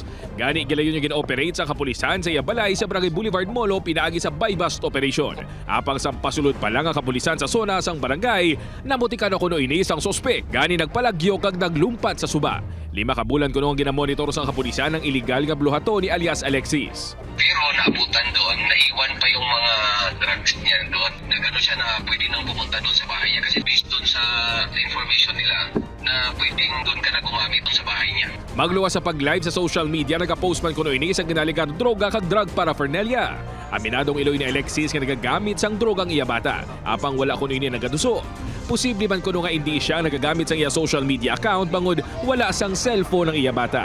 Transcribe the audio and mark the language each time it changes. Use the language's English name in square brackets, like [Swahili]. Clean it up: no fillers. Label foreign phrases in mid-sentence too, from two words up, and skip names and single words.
[Hiligaynon] Gani gilayon yung gin-operate sa kapulisan sa iya balay sa Barangay Boulevard Molo pinaagi sa [English] buy-bust operation. [Hiligaynon] Apang sa pasulod pa lang ang kapulisan sa zona sang barangay, namutikan na kuno inis ang sospek. Gani nagpalagyo kag naglumpat sa suba. 5 ka bulan kuno ang ginamonitor sa kapulisan ang illegal nga bluhato ni alias Alexis. [Filipino] Pero naabutan doon, naiwan pa yung mga drugs niya doon. Nagano siya na pwede nang pumunta doon sa bahay niya kasi based doon sa information nila na pwedeng doon ka na gumamit doon sa bahay niya. [Hiligaynon] Magluwas sa pag-live sa [English] social media, [Hiligaynon] nag-post man kuno ini sa ginaligado droga kag [English] drug paraphernalia. [Hiligaynon] Aminadong iloy ni Alexis nga nagagamit sang drogang iya bata. Apang wala kuno ini nagaduso. Posible man kuno nga hindi siya nagagamit sang iya [English] social media account [Hiligaynon] bangod wala sang cellphone ng iya bata.